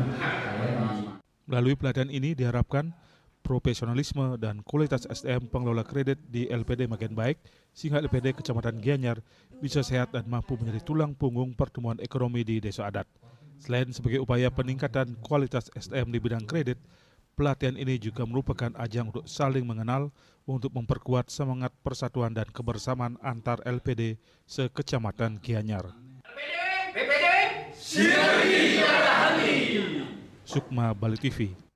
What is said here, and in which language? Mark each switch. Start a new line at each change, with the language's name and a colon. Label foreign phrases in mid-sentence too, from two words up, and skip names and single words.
Indonesian: Melalui pelatihan ini diharapkan profesionalisme dan kualitas SDM pengelola kredit di LPD makin baik, sehingga LPD Kecamatan Gianyar bisa sehat dan mampu menjadi tulang punggung pertumbuhan ekonomi di desa adat. Selain sebagai upaya peningkatan kualitas SDM di bidang kredit, pelatihan ini juga merupakan ajang untuk saling mengenal untuk memperkuat semangat persatuan dan kebersamaan antar LPD se-Kecamatan Gianyar. BPD, sinergi Sukma Bali TV.